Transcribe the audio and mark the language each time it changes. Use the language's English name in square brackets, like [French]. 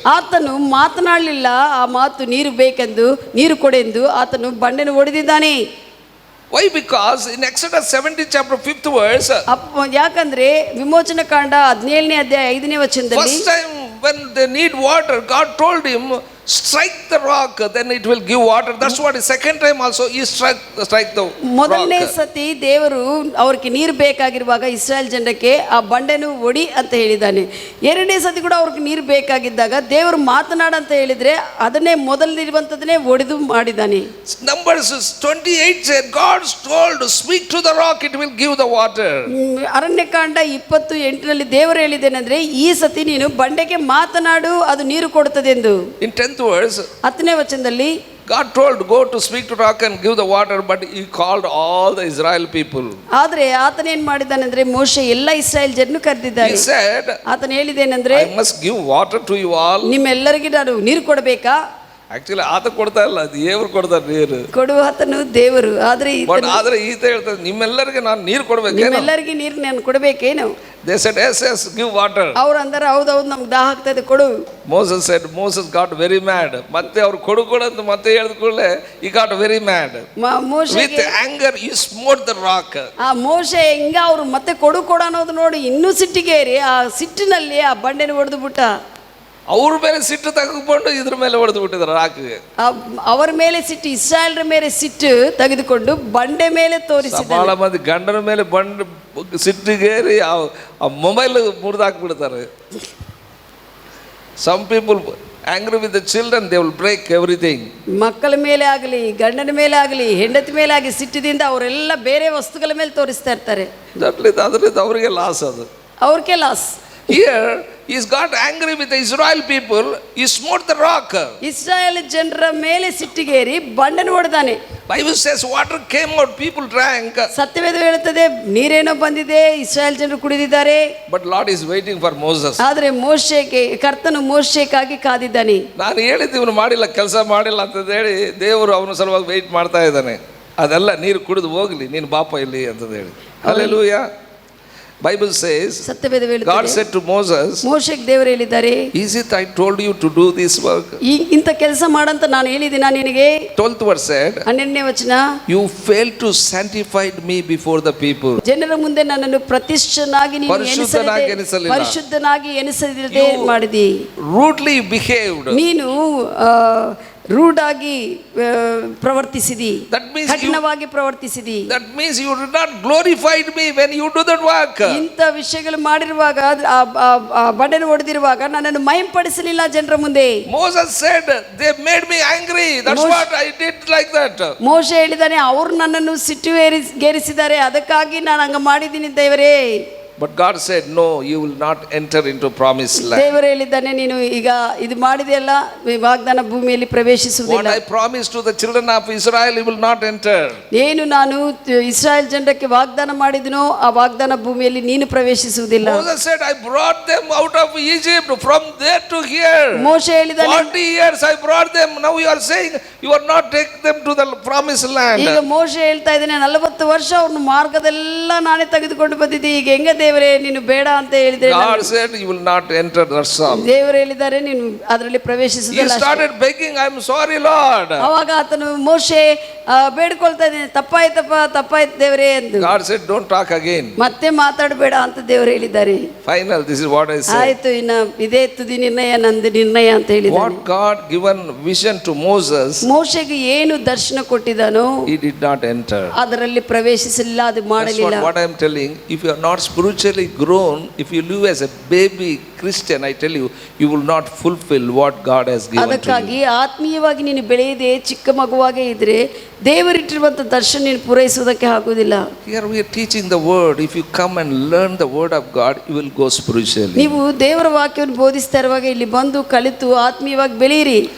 [Kannada] ಆತನು ಮಾತನಾಡಲಿಲ್ಲ, ಆ ಮಾತು ನೀರು ಬೇಕೆಂದು, ನೀರು ಕೊಡೆಂದು ಆತನು ಬಂಡೆನ ಹೊಡೆದಿದ್ದಾನೆ. [English] Why? Because in Exodus 17th chapter 5th verse, [Kannada] ಯಾಕಂದ್ರೆ ವಿಮೋಚನ ಕಾಂಡ 17ನೇ ಅಧ್ಯಾಯ 5ನೇ ವಚನದಲ್ಲಿ, [English] first time when they need water, God told him, strike the rock, then it will give water. That's what the second time also he strike the [Kannada] ಮೊದಲನೇ [English] rock. [Kannada] ಸತಿ ದೇವರು ಅವ್ರಿಗೆ ನೀರು ಬೇಕಾಗಿರುವಾಗ ಇಸ್ರಾಯೇಲ್ ಜನಕ್ಕೆ ಆ ಬಂಡೆನು ಒಡಿ ಅಂತ ಹೇಳಿದ್ದಾನೆ. ಎರಡನೇ ಸತಿ ಕೂಡ ಅವ್ರಿಗೆ ನೀರು ಬೇಕಾಗಿದ್ದಾಗ ದೇವರು ಮಾತನಾಡಂತ ಹೇಳಿದ್ರೆ ಅದನ್ನೇ ಮೊದಲಿರುವಂಥದ್ದನ್ನೇ ಒಡೆದು ಮಾಡಿದ್ದಾನೆ. [English] Numbers 28 said God told speak to the rock, it will give the water. [Kannada] Aranya Kanda 28ರಲ್ಲಿ ದೇವರು ಹೇಳಿದ್ದೇನೆಂದ್ರೆ ಈ ಸತಿ ನೀನು ಬಂಡೆಗೆ ಮಾತನಾಡು ಅದು ನೀರು ಕೊಡುತ್ತದೆ ಎಂದು. [English] In 10th verse [Kannada] 10ನೇ ವಚನದಲ್ಲಿ [English] God told go to speak to rock and give the water, but he called all the Israel people. [Kannada] ಆದ್ರೆ ಆತನ ಏನ್ ಮಾಡಿದ್ದಾನೆಂದ್ರೆ ಮೋಶೆ ಎಲ್ಲ ಇಸ್ರಾಯೇಲ್ ಜನರನ್ನು ಕರೆದಿದ್ದಾನೆ. [English] He said [Kannada] ಆತನ ಹೇಳಿದ್ದೇನೆಂದ್ರೆ [English] I must give water to you all. [Kannada] ನಿಮ್ಮೆಲ್ಲರಿಗೆ ನಾನು ನೀರು ಕೊಡಬೇಕಾ? ಆಕ್ಚುಲಿ ಆತ ಕೊಡ್ತಾ ಇಲ್ಲ, ದೇವರು ಕೊಡ್ತಾರೆ ನೀರು. ಕೊಡುವ ಆತನು ದೇವರು. ಆದ್ರೆ ಆದ್ರೆ ಈತ ಹೇಳ್ತಾರೆ ನಿಮ್ಮೆಲ್ಲರಿಗೆ ನಾನು ನೀರು ಕೊಡ್ಬೇಕೇನು, ನಿಮ್ಮೆಲ್ಲರಿಗೆ ನೀರು ನಾನು ಕೊಡಬೇಕೇನು? [English] They said yes yes give water. [Kannada] ಅವ್ರು ಅಂದಾರೆ ಹೌದೌದು ನಮ್ಗೆ ದಾಹ ಆಗ್ತದೆ ಕೊಡು. [English] Moses got very mad. [Kannada] ಮತ್ತೆ ಅವ್ರು ಕೊಡು ಅಂತ ಮತ್ತೆ ಹೇಳಿದ ಕೂಡಲೇ [English] he got very mad. With anger he smote the rock. [Kannada] ಆ ಮೋಶೆ ಹಿಂಗ ಅವ್ರು ಮತ್ತೆ ಕೊಡು ಅನ್ನೋದು ನೋಡಿ ಇನ್ನೂ ಸಿಟ್ಟಿಗೇರಿ ಆ ಸಿಟ್ಟಿನಲ್ಲಿ ಆ ಬಂಡೆನ ಹೊಡೆದು ಬಿಟ್ಟ. ಅವ್ರ ಮೇಲೆ ಸಿಟ್ಟು ತೆಗೆದುಕೊಂಡು ಇದ್ರ ಮೇಲೆ ಹೊಡೆದು ಬಿಟ್ಟಿದ್ರು ರಾಕಿಗೆ. ಅವರ ಮೇಲೆ ಸಿಟ್ಟು, ಇಸ್ರಾಯೇಲ್ರ ಮೇಲೆ ಸಿಟ್ಟು ತೆಗೆದುಕೊಂಡು ಬಂಡೆ ಮೇಲೆ ತೋರಿಸಿದ. ಬಹಳ ಮಂದಿ ಗಂಡನ ಮೇಲೆ ಬಂಡೆ ಸಿಟ್ಟಿಗೇರಿ ಆ mobile ಮುರಿದಾಕ್ಬಿಡ್ತಾರೆ. [English] Some people angry with the children, they will break everything. [Kannada] ಮಕ್ಕಳ ಮೇಲೆ ಆಗಲಿ ಗಂಡನ ಮೇಲೆ ಆಗಲಿ ಹೆಂಡತಿ ಮೇಲೆ ಆಗಲಿ ಸಿಟ್ಟಿನಿಂದ ಅವರೆಲ್ಲ ಬೇರೆ ವಸ್ತುಗಳ ಮೇಲೆ ತೋರಿಸ್ತಾ ಇರ್ತಾರೆ. ಅದರಿಂದ ಅವರಿಗೆ ಲಾಸ್, ಅದು ಅವ್ರಿಗೆ loss. [English] Here he's got angry with the Israel people, he smote the rock. [Kannada] Israel ಜನರ ಮೇಲೆ ಸಿಟ್ಟಿಗೇರಿ ಬಂಡೆನ ಹೊಡೆದಾನೆ. [English] Bible says water came out, people drank. [Kannada] ಸತ್ಯವೇದ ಹೇಳುತ್ತದೆ ನೀರೇನೋ ಬಂದಿದೆ, ಇಸ್ರಾಯೇಲ್ ಜನರು ಕುಡಿದಿದ್ದಾರೆ. [English] But Lord is waiting for Moses. [Kannada] ಆದರೆ ಮೋಶೆಗೆ ಕರ್ತನು ಮೋಶೆಗಾಗಿ ಕಾದಿದ್ದಾನೆ. ನಾನು ಹೇಳಿದ್ದು ಇವನು ಮಾಡಿಲ್ಲ, ಕೆಲಸ ಮಾಡಿಲ್ಲ ಅಂತ ಹೇಳಿ ದೇವರು ಅವನ ಸಲುವಾಗಿ ವೆಯ್ಟ್ ಮಾಡ್ತಾ ಇದ್ದಾನೆ. ಅದೆಲ್ಲ ನೀರು ಕುಡಿದು ಹೋಗ್ಲಿ, ನೀನು ಬಾಪ ಇಲ್ಲಿ ಅಂತ ಹೇಳಿ. [English] Hallelujah. Bible says God said to Moses, [Kannada] ಮೋಶೆಗೆ ದೇವರು ಹೇಳಿದ್ದಾರೆ, [English] is it I told you to do this work? [Kannada] ಇಂಥ ಕೆಲಸ ಮಾಡಂತ ನಾನು ಹೇಳಿದಿನ ನಿನಗೆ? [English] 12th verse said, [Kannada] 12ನೇ ವಚನ, [English] you failed to sanctify me before the people. [Kannada] ಜನರ ಮುಂದೆ ನನ್ನನ್ನು ಪ್ರತಿಷ್ಠನಾಗಿ ನೀನು ಪರಿಶುದ್ಧನಾಗಿ ಎನಿಸದೆ ಮಾಡಿದಿ. [English] Rudely behaved. [Kannada] ನೀನು ರೂಢಾಗಿ ಪ್ರವರ್ತಿಸಿದಿ, ಕಠಿಣವಾಗಿ ಪ್ರವರ್ತಿಸಿದಿ. [English] That means you did not glorified me when you do that work. [Kannada] ಇಂಥ ವಿಷಯಗಳು ಮಾಡಿರುವಾಗ ಬಂಡೆನ ಹೊಡೆದಿರುವಾಗ ನನ್ನನ್ನು ಮಹಿಂಪಡಿಸಲಿಲ್ಲ ಜನರ ಮುಂದೆ. [English] Moses said they made me angry, that's what I did like that. [Kannada] ಮೋಶೆ ಹೇಳಿದಾನೆ ಅವರು ನನ್ನನ್ನು ಸಿಟ್ಟುಗೇರಿಸಿದ್ದಾರೆ, ಅದಕ್ಕಾಗಿ ನಾನು ಹಂಗ ಮಾಡಿದ್ದೀನಿ ದೇವರೇ. [English] But God said no, you will not enter into promised land. [Kannada] ದೇವರು ಹೇಳಿದ್ದಾನೆ ನೀನು ಈಗ ಇದು ಮಾಡಿದೆಯಲ್ಲ ವಾಗ್ದಾನ ಭೂಮಿಯಲ್ಲಿ ಪ್ರವೇಶಿಸುವುದಿಲ್ಲ. [English] What I promised to the children of Israel, you will not enter. [Kannada] ಏನು ನಾನು ಇಸ್ರಾಯೇಲ್ ಜನರಿಗೆ ವಾಗ್ದಾನ ಮಾಡಿದನೋ ಆ ವಾಗ್ದಾನ ಭೂಮಿಯಲ್ಲಿ ನೀನು ಪ್ರವೇಶಿಸುವುದಿಲ್ಲ. [English] Moses said I brought them out of Egypt, from there to here. [Kannada] ಮೋಶೆ ಹೇಳಿದ್ದಾನೆ [English] 40 years I brought them, now you are saying you are not take them to the promised land. [Kannada] ಈಗ ಮೋಶೆ ಹೇಳ್ತಾ ಇದ್ದಾನೆ 40 ವರ್ಷ ಅವ್ರನ್ನ ಮಾರ್ಗದೆಲ್ಲ ನಾನೇ ತೆಗೆದುಕೊಂಡು ಬಂದಿದ್ದೆ, ಈಗ ಹೆಂಗ ದೇವರೇ ನೀನು ಬೇಡ ಅಂತ ಹೇಳಿದ್ರೆ. [English] God said you will not enter, that's all. [Kannada] ದೇವರು ಹೇಳಿದ್ದಾರೆ ನೀನು ಅದರಲ್ಲಿ ಪ್ರವೇಶಿಸುವುದಿಲ್ಲ. [English] He started begging, I am sorry Lord. [Kannada] ಅವಾಗ ಆತನು ಮೋಶೆ ಬೇಡ್ಕೊಳ್ತಾ ಇದ್ದಾನೆ, ತಪ್ಪಾಯ್ತು ದೇವರೇ ಎಂದು. [English] God said don't talk again. [Kannada] ಮತ್ತೆ ಮಾತಾಡಬೇಡ ಅಂತ ದೇವರು ಹೇಳಿದ್ದಾರೆ. [English] Final, this is what I said. [Kannada] ಆಯ್ತು, ಇನ್ನ ಇದೇ ತುದಿ ನಿರ್ಣಯ, ನಂದು ನಿರ್ಣಯ ಅಂತ ಹೇಳಿದ್ದಾರೆ. [English] What God given vision to Moses, [Kannada] ಮೋಶೆಗೆ ಏನು ದರ್ಶನ ಕೊಟ್ಟಿದ್ದಾನೋ [English] he did not enter. [Kannada] ಅದರಲ್ಲಿ ಪ್ರವೇಶಿಸಲಿಲ್ಲ, ಅದು ಮಾಡಲಿಲ್ಲ. [English] That's what I am telling. If you are not spiritually grown, if you live as a baby Christian, I tell you, you will not fulfill what God has given to you. [Kannada] ಅದಕ್ಕಾಗಿ ಆತ್ಮೀಯವಾಗಿ ನೀನು ಬೆಳೆಯದೆ ಚಿಕ್ಕ ಮಗುವಾಗೇ ಇದ್ರೆ ದೇವರಿಟ್ಟಿರುವಂತ ದರ್ಶನ ನೀನು ಪೂರೈಸುವುದಕ್ಕೆ ಆಗುವುದಿಲ್ಲ. [English] Here we are teaching the word. If you come and learn the word of God, you will go spiritually. [Kannada] ನೀವು ದೇವರ ವಾಕ್ಯವನ್ನು ಬೋಧಿಸ್ತಾ ಇರುವಾಗ ಇಲ್ಲಿ ಬಂದು ಕಲಿತು ಆತ್ಮೀಯವಾಗಿ ಬೆಳೆಯಿರಿ.